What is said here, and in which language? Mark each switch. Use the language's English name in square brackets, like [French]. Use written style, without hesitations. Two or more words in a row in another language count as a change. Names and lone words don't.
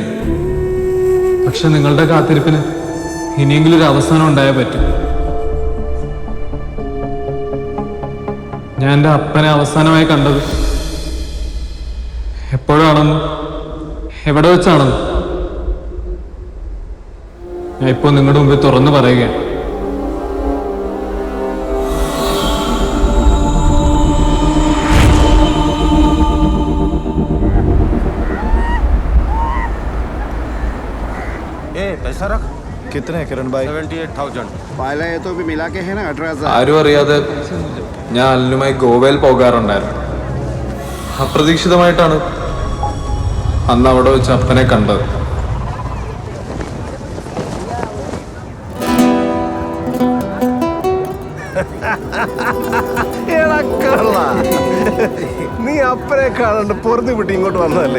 [Malayalam] പക്ഷെ നിങ്ങളുടെ കാത്തിരിപ്പിന് ഇനിയെങ്കിലും ഒരു അവസാനം ഉണ്ടായേ പറ്റും. ഞാൻ എൻ്റെ അപ്പനെ അവസാനമായി കണ്ടത് എപ്പോഴാണെന്ന്, എവിടെ വെച്ചാണെന്ന് ഞാൻ ഇപ്പോൾ നിങ്ങളുടെ മുമ്പിൽ തുറന്നു പറയുകയാണ്. [Hindi] कितने किरण भाई? 78,000. पहले ये तो भी मिला के है ना 18,000. [Malayalam] ആരും അറിയാതെ ഞാൻ അല്ലുമായി ഗോവയിൽ പോകാറുണ്ടായിരുന്നു. അപ്രതീക്ഷിതമായിട്ടാണ് അന്ന് അവിടെ വെച്ച് അപ്പനെ കണ്ടത്. നീ അപ്പനെ കാണാണ്ട് പൊറുതി വിട്ട് ഇങ്ങോട്ട് വന്നതല്ലേ?